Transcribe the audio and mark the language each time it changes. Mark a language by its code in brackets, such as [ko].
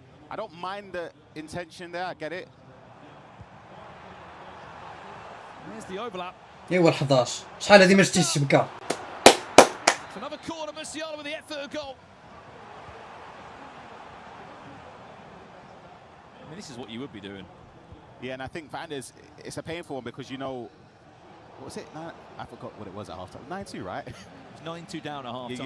[en] I don't mind the intention there. I get it. There's the overlap. [ar] ايوا 11 شحال هذه ما شتيش الشبكه. [en] Another corner, Musiala with the effort of goal. I mean, this is what you would be doing. Yeah, and I think for Anders, it's a painful one because you know, what was it? I forgot what it was at half-time. 9-2, right? It's 9-2 down at half-time.